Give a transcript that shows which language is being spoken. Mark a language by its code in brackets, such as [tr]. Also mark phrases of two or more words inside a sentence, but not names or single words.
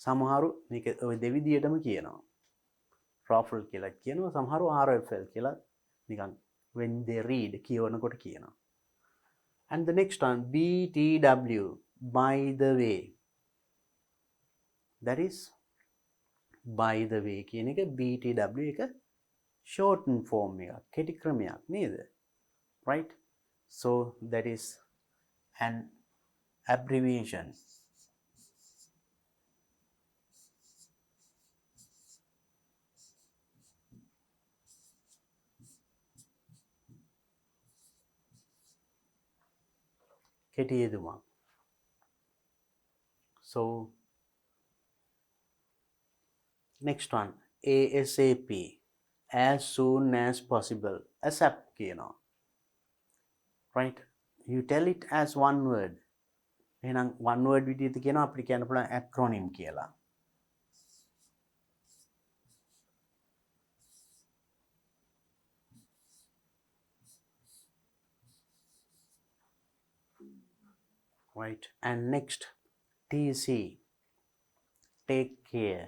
[si] සමහරු මේක ඔය දෙවිදියටම කියනවා. raffle කියලා කියනවා, සමහරු RFL කියලා නිකන් [en] when they read [si] කියවනකොට කියනවා. [en] And the next one, BTW, by the way. That is by the way [si] කියන එක BTW එක [en] shorten form [si] එකක්, කෙටි ක්‍රමයක් නේද? [en] Right? So that is an abbreviation. [si] කෙටි යෙදුමක්. [en] So next one, ASAP, as soon as possible. [si] ASAP කියනවා. Right? [en] You tell it as one word. [si] එහෙනම් [en] one word [si] විදිහට කියනවා අපිට කියන්න පුළුවන් acronym කියලා. [en] Right? And next, TC, take care.